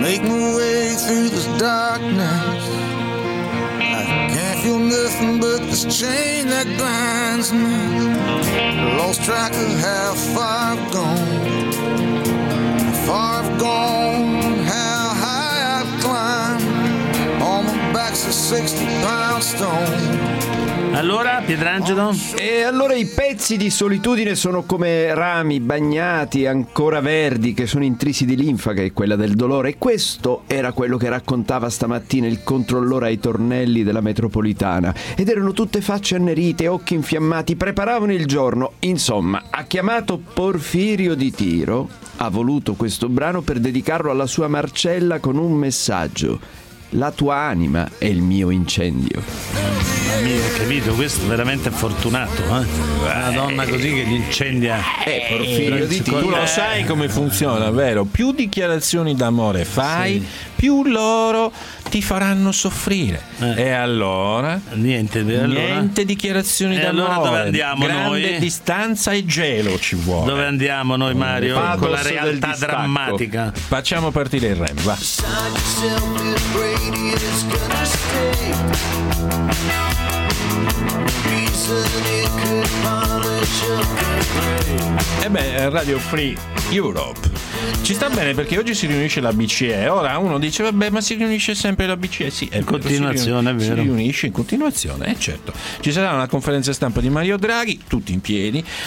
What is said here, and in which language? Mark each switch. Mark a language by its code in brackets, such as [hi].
[en] Make my way through this darkness. I can't feel nothing but this chain that binds me. Lost track of how far I've gone. Far I've gone, how high I've climbed. On my back's a 60-pound stone. [it] Allora, Pietrangelo? E allora i pezzi di solitudine sono come rami bagnati, ancora verdi, che sono intrisi di linfa, che è quella del dolore. E questo era quello che raccontava stamattina il controllore ai tornelli della metropolitana. Ed erano tutte facce annerite, occhi infiammati, preparavano il giorno. Insomma, ha chiamato Porfirio di Tiro, ha voluto questo brano per dedicarlo alla sua Marcella con un messaggio. La tua anima è il mio incendio. Mamma mia, capito? Questo è veramente fortunato, eh? Una donna così che gli incendia. Porfirio di Tiro. Tu lo sai come funziona, vero? Più dichiarazioni d'amore fai, sì, più loro ti faranno soffrire. E allora? Niente, allora? Niente dichiarazioni e d'amore. Allora dove andiamo grande noi? Grande distanza e gelo ci vuole. Dove andiamo noi, Mario? Con la realtà drammatica. Facciamo partire il REM, va. [en] It's gonna stay. Reason it could polish up the grave. [it] Ebbene, Radio Free Europe. Ci sta bene perché oggi si riunisce la BCE. Ora uno dice, vabbè, ma si riunisce sempre la BCE. Sì, è in continuazione, è vero. Si riunisce in continuazione, certo. Ci sarà una conferenza stampa di Mario Draghi, tutti in piedi.